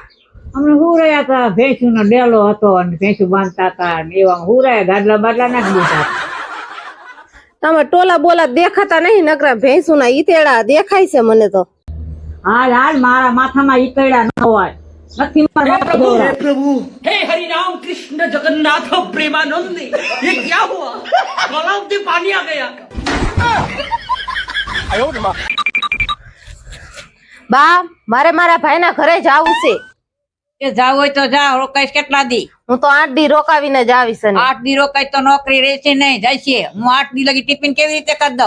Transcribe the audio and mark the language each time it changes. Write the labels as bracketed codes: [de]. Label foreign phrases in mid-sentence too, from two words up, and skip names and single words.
[gu] અમને હુરાયા હતા. ભેંસુ નો ડેલો હતો અને ભેંસુ બાંધતા હતા ને એવા હુરાયા. ગાડલા બાડલા નાખી દીધા. તમે ટોલા બોલા દેખાતા નહીં. નકરા ભેંસુ ના ઈતેડા દેખાય છે મને તો. હાલ હાલ મારા માથામાં ઈકડા ન હોય. નથી મારા [hi] हे [gu] માથા [hi] प्रभु हे हरि राम कृष्ण जगन्नाथ प्रेमानंद ये क्या हुआ। तालाब में पानी आ गया। [gu] બા, મારે મારા ભાઈના ઘરે જાવું છે. એ જાવ હોય તો જા. રોકાઈશ કેટલા દી? હું તો 8 દી રોકાવીને જ આવીશ. ને 8 દી રોકાઈ તો નોકરી રહેશે નહીં, જાય છે. હું 8 દી લગી ટિફિન કેવી રીતે કરી દઉં?